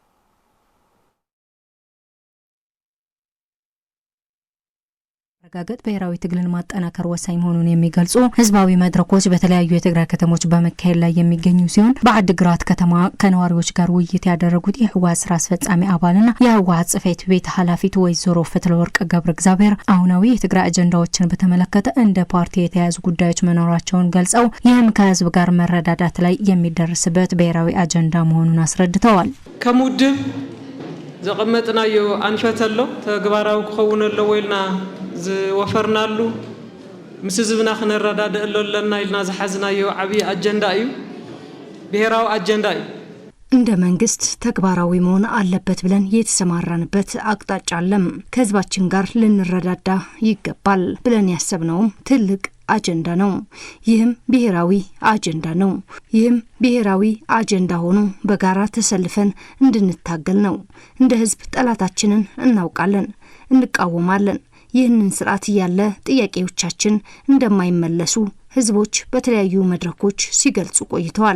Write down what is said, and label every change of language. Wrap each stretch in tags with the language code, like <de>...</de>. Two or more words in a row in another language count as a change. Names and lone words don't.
<am>ረጋገጥ ብሔራዊ ትግልን ማጠናከር ወሳኝ መሆኑን የሚገልጹ ህዝባዊ መድረኮች በተለያዩ የትግራይ ከተሞች በመካሄድ ላይ የሚገኙ ሲሆን በአድግራት ከተማ ከነዋሪዎች ጋር ውይይት ያደረጉት የህወሓት ስራ አስፈጻሚ አባልና የህወሓት ጽህፈት ቤት ኃላፊት ወይዘሮ ፈትለወርቅ ገብረ እግዚአብሔር አሁናዊ የትግራይ አጀንዳዎችን በተመለከተ እንደ ፓርቲ የተያዙ ጉዳዮች መኖራቸውን ገልጸው ይህም ከህዝብ ጋር መረዳዳት ላይ የሚደርስበት ብሔራዊ አጀንዳ መሆኑን አስረድተዋል።</am> <ti>ከሙድብ ዘቀመጥናዮ አንፈተሎ ተግባራዊ ክኸውነሎ ወይልና ዝወፈርናሉ ምስ ህዝብና ክነረዳድእ ኣለና ኢልና ዝሓዝናዮ ዓብይ አጀንዳ እዩ። ብሔራዊ አጀንዳ እዩ።</ti> <am>እንደ መንግስት ተግባራዊ መሆን አለበት ብለን የተሰማራንበት አቅጣጫ አለም። ከህዝባችን ጋር ልንረዳዳ ይገባል ብለን ያሰብነው ትልቅ አጀንዳ ነው። ይህም ብሔራዊ አጀንዳ ነው። ይህም ብሔራዊ አጀንዳ ሆኖ በጋራ ተሰልፈን እንድንታገል ነው። እንደ ህዝብ ጠላታችንን እናውቃለን፣ እንቃወማለን። ይህንን ስርዓት ያለ ጥያቄዎቻችን እንደማይመለሱ ህዝቦች በተለያዩ መድረኮች ሲገልጹ ቆይተዋል።</am>